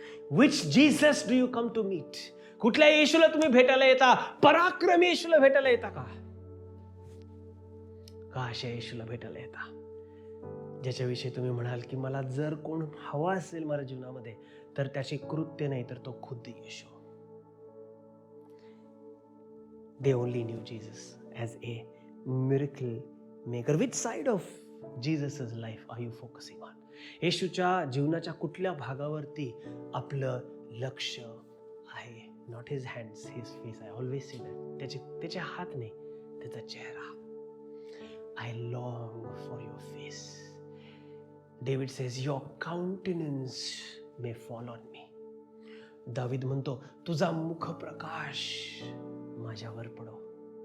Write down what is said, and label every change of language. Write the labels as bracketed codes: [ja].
[en] Which Jesus do you come to meet? [mr] कुठल्या येशूला तुम्ही भेटायला येता? पराक्रमी येशूला भेटायला येता का अशा येशूला भेटायला येता ज्याच्याविषयी तुम्ही म्हणाल की मला जर कोण हवा असेल माझ्या जीवनामध्ये, तर त्याचे कृत्य नाही, तर तो खुद्द येशू. [en] they only knew Jesus as a miracle maker. Which side of Jesus' life are you focusing on? [mr] येशूच्या जीवनाच्या कुठल्या भागावरती आपलं लक्ष आहे? [en] Not his hands, his face. I always say that. [mr] त्याचे हात नाही, त्याचा चेहरा. [en] I long for your face. David says, your countenance may fall on me. [mr] दावीद म्हणतो, तुझा मुख प्रकाश माझ्यावर पडो.